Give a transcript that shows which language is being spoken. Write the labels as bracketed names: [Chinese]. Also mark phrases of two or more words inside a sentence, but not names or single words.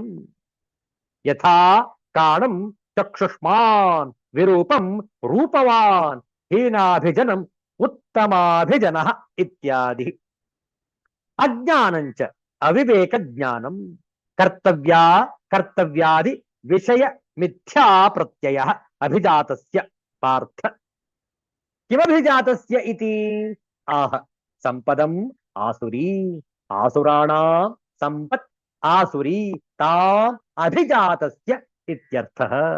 [Sanskrit] ಯಥಾ ಕಾಣಂ ಚಕ್ಷುಷ್ಮಾನ್ ವಿರೂಪಂ ರೂಪವಾನ್ ಹೀನಾಭಿಜನಂ ಉತ್ತಮಾಭಿಜನ ಇತ್ಯಾದಿ. ಅಜ್ಞಾನಂಚ ಅವಿವೇಕ ಜ್ಞಾನಂ ಕರ್ತವ್ಯಾದಿ ವಿಷಯ ಮಿಥ್ಯಾ ಪ್ರತ್ಯಯ ಅಭಿಜಾತಸ್ಯ ಪಾರ್ಥ. ಕಿಮಭಿಜಾತಸ್ಯ ಇತಿ ಆಹ ಸಂಪದಂ ಆಸುರಿ ಆಸುರಾಣಾಂ ಸಂಪತ್ ಆಸುರಿ ತಾಂ ಅಭಿಜಾತಸ್ಯ ಇತ್ಯರ್ಥಃ.